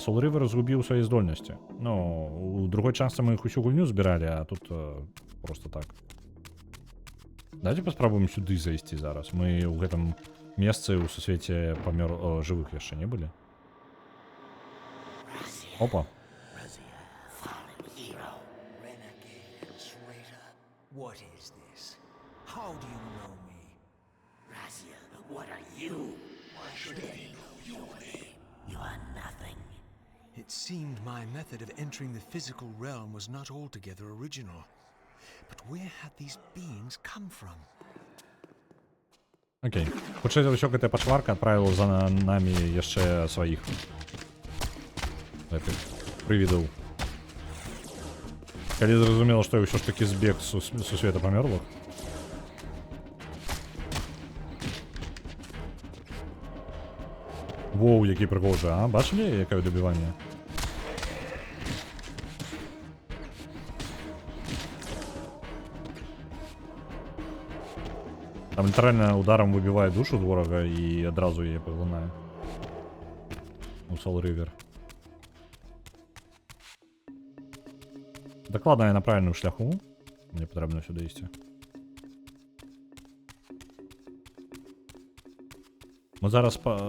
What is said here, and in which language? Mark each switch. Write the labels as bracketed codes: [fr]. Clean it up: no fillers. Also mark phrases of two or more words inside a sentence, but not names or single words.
[be] Soul River згубіў свае здольнасці. Ну, у другой частцы мы іх усю гульню збіралі, а тут просто так. Давайте паспрабуем сюды зайсці зараз. Мы ў гэтым месцы ў сусвеце жывых яшчэ не былі. Опа. [en] What is this? How do you know me? Razia, what are you? Why should they know your name? You are nothing. It seemed my method of entering the physical realm was not altogether original. But where had these beings come from? [be] Окей. Хутчэй за ўсё, гэтая пачварка адправіла за намі яшчэ сваіх прывідаў. Калі зразумела, што я ўсё ж такі збег сусвета памерлых. Воу, які прыгожы, а? Бачылі, якое дабіванне? [uk] Там літерально ударом вибиває душу з ворога і одразу її поглинає. У Soul River. Так ладно, я на правильному шляху. Мені потрібно сюди йти. Ми зараз по...